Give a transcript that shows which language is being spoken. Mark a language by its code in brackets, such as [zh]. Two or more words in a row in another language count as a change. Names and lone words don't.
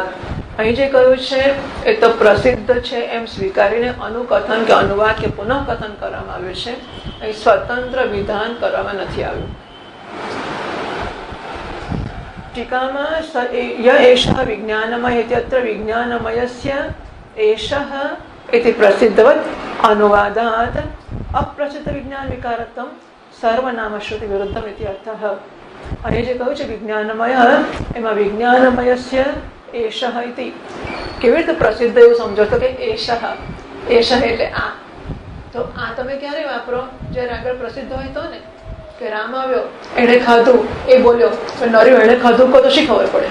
[gu] અહીં જે કહ્યું છે એ તો પ્રસિદ્ધ છે એમ સ્વીકારીને અનુકથન કે અનુવાદ કે પુનઃકથન કરવામાં આવ્યું છે. અહીં સ્વતંત્ર વિધાન કરવામાં નથી આવ્યું. ટીકામાં [sa] ય એષઃ વિજ્ઞાનમય ઇત્યત્ર વિજ્ઞાનમયસ્ય એષઃ इति प्रसिद्धवत् अनुवादात् अप्रसिद्ध विज्ञान विकारत्वं सर्वनाम श्रुति विरुद्धम इति अर्थः. [gu] અહીં જે કહ્યું છે વિજ્ઞાનમય, એમાં [sa] વિજ્ઞાનમયસ્ય એષઃ ઇતિ [gu] કેવી રીતે પ્રસિદ્ધ એવું સમજો તો કે એષઃ, એષઃ એટલે આ. તો આ તમે ક્યારે વાપરો? જ્યારે આગળ પ્રસિદ્ધ હોય તો ને, કે રામ આવ્યો, એણે ખાધું, એ બોલ્યો, નર્યો એણે ખાધું કહો તો શી ખબર પડે?